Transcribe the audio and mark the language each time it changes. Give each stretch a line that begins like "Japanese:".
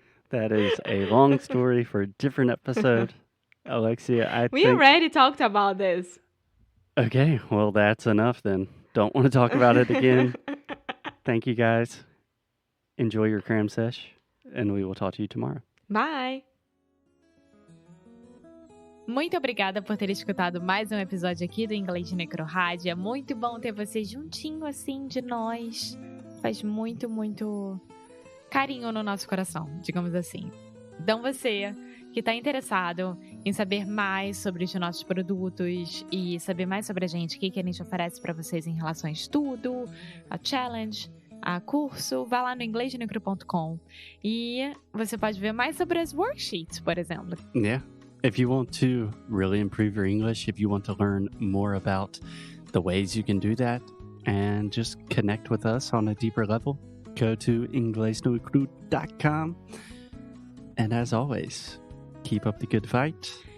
English: That is a long story for a different episode. Alexia, We already talked about this. Okay, well, that's enough then. Don't want to talk about it again. Thank you guys. Enjoy your cram sesh, and we will talk to you tomorrow. Bye.
Portuguese: Muito obrigada por ter escutado mais um episódio aqui do Inglês de Necrorádio. É muito bom ter você juntinho assim de nós. Faz muito, muito carinho no nosso coração, digamos assim. Então você que está interessado em saber mais sobre os nossos produtos e saber mais sobre a gente, o que a gente oferece para vocês em relação a estudo, a challenge, a curso, vá lá no inglesdenecro.com e você pode ver mais sobre as worksheets, por exemplo.
English: Yeah. If you want to really improve your English, if you want to learn more about the ways you can do that and just connect with us on a deeper level, go to inglesdenecro.com. And as always, keep up the good fight.